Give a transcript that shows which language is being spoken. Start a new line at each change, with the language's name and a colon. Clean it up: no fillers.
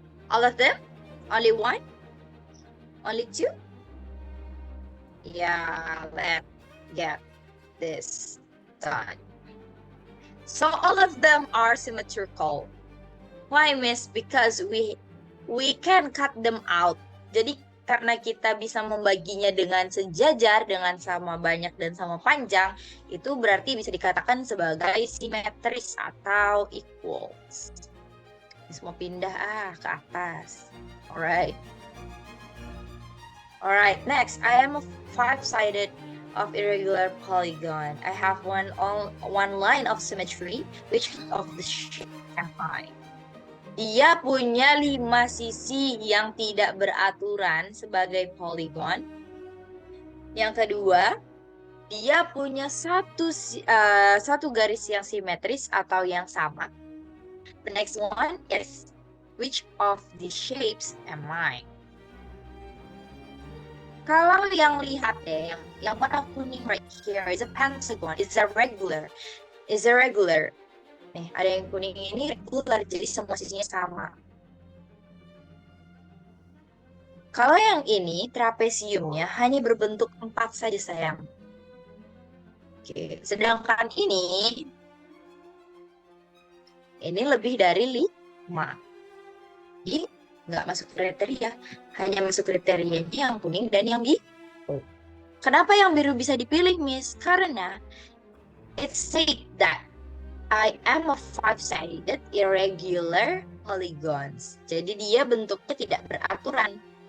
English: All of them? Only one? Only 2? Yeah, let's get this done. So all of them are symmetrical. Why, Miss? Because we can cut them out.
Indonesian: Jadi karena kita bisa membaginya dengan sejajar, dengan sama banyak dan sama panjang, itu berarti bisa dikatakan sebagai simetris atau equals. Miss mau pindah ke atas. Alright.
English: Alright, next, I am a five-sided of irregular polygon. I have one line of symmetry, which of the shape am I?
Indonesian: Dia punya 5 sisi yang tidak beraturan sebagai polygon. Yang kedua, dia punya satu garis yang simetris atau yang sama.
English: The next one is, which of these shapes am I?
Indonesian: Kalau yang lihat deh, yang warna kuning
English: right here is a pentagon, is a regular.
Indonesian: Nih, ada yang kuning ini regular, jadi semua sisinya sama. Kalau yang ini, trapesiumnya hanya berbentuk 4 saja, sayang. Oke, sedangkan ini lebih dari 5. Jadi, nggak masuk kriteria. Hanya masuk kriterianya yang kuning dan yang biru. Kenapa yang biru bisa dipilih, Miss?
English: Karena it said that I am a five-sided irregular polygons.
Indonesian: Jadi dia bentuknya tidak beraturan.